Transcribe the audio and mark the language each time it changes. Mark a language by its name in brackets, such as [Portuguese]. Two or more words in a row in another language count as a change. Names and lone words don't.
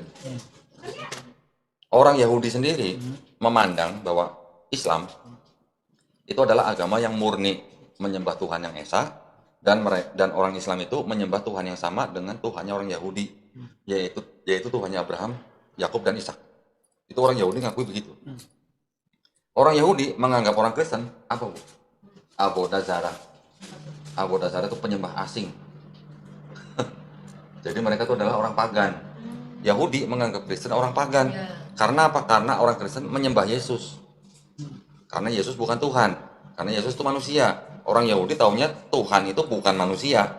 [Indonesian] Orang Yahudi sendiri memandang bahwa Islam itu adalah agama yang murni menyembah Tuhan yang Esa dan orang Islam itu menyembah Tuhan yang sama dengan Tuhannya orang Yahudi, yaitu Tuhannya Abraham, Yakub dan Ishak. Itu orang Yahudi ngakui begitu. Orang Yahudi menganggap orang Kristen apa, Bu? [Hebrew] עבודה זרה. עבודה זרה [Indonesian] itu penyembah asing. Jadi mereka itu adalah orang pagan. Yahudi menganggap Kristen orang pagan. Ya. Karena apa? Karena orang Kristen menyembah Yesus. Karena Yesus bukan Tuhan. Karena Yesus itu manusia. Orang Yahudi taunya Tuhan itu bukan manusia.